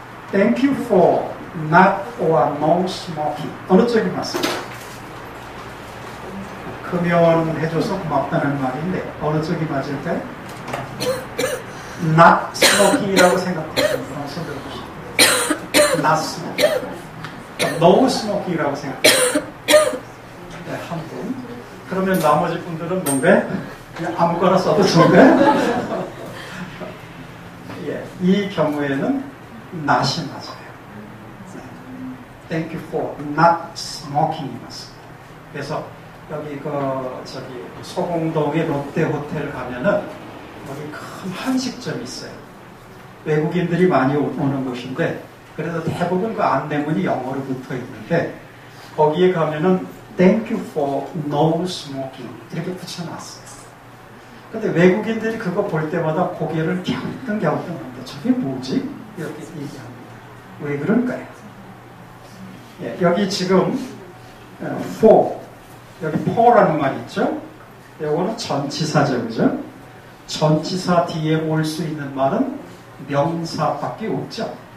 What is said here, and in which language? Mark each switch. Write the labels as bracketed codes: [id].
[en] Thank you for not or no smoking. [ko] 어느 쪽이 맞습니까? 금연해줘서 고맙다는 말인데 어느 쪽이 맞을까요? [en] not smoking [ko] 이라고 생각하시는 분은 손 들어보시죠. [en] not smoking. no smoking [ko] 이라고 생각하시는 네, 한 분. 그러면 나머지 분들은 뭔가 그냥 아무거나 써도 좋은데 예, 이 경우에는 not이 맞아요. [en] Thank you for not smoking이 [ko] 맞습니다. 그래서 여기 소공동의 롯데호텔 가면은 여기 큰 한식점이 있어요. 외국인들이 많이 오는 곳인데 그래서 대부분 그 안내문이 영어로 붙어 있는데 거기에 가면은 [en] Thank you for no smoking [ko] 이렇게 붙여놨어요. 근데 외국인들이 그거 볼 때마다 고개를 갸우뚱갸우뚱합니다. 저게 뭐지? 이렇게 얘기합니다. 왜 그럴까요? 예, 여기 지금 for 여기 for라는 말 있죠? 이거는 전치사죠, 그죠? 전치사 뒤에 올 수 있는 말은 명사밖에 없죠.